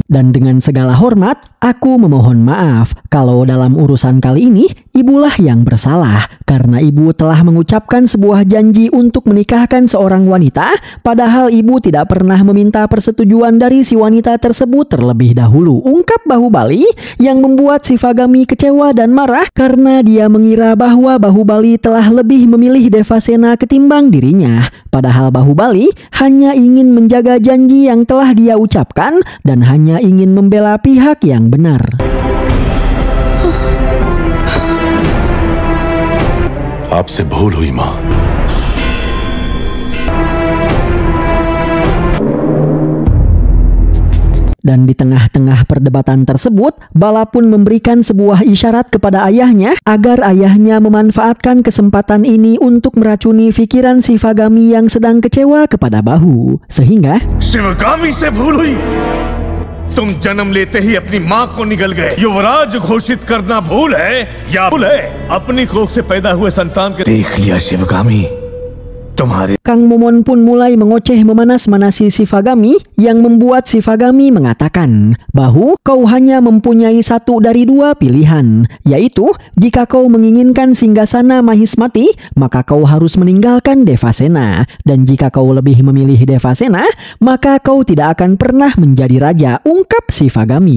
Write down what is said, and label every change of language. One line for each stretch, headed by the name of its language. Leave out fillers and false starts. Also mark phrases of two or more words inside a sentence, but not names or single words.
Indonesian: Dan dengan segala hormat, aku memohon maaf kalau dalam urusan kali ini, ibulah yang bersalah, karena ibu telah mengucapkan sebuah janji untuk menikahkan seorang wanita, padahal ibu tidak pernah meminta persetujuan dari si wanita tersebut terlebih dahulu," ungkap Bahubali, yang membuat Shivagami kecewa dan marah karena dia mengira bahwa Bahubali telah lebih memilih Devasena ketimbang dirinya. Padahal Bahubali hanya ingin menjaga janji yang telah dia ucapkan dan hanya ingin membela pihak yang benar.
Hindi: आपसे भूल हुई मां।
Indonesian: Dan di tengah-tengah perdebatan tersebut, Bala pun memberikan sebuah isyarat kepada ayahnya agar ayahnya memanfaatkan kesempatan ini untuk meracuni pikiran Shivagami yang sedang kecewa kepada Bahu. Sehingga
Hindi: शिवगामी से भूल हुई, तुम जन्म लेते ही अपनी माँ को निगल गए। युवराज घोषित करना भूल है या भूल है अपनी कोख से पैदा हुए संतान के। देख लिया शिवगामी, तुम्हारे।
Indonesian: Kang Momon pun mulai mengoceh memanas-manasi Shivagami yang membuat Shivagami mengatakan, "Bahu, kau hanya mempunyai satu dari dua pilihan, yaitu jika kau menginginkan singgasana Mahismati, maka kau harus meninggalkan Devasena, dan jika kau lebih memilih Devasena, maka kau tidak akan pernah menjadi raja," ungkap Shivagami.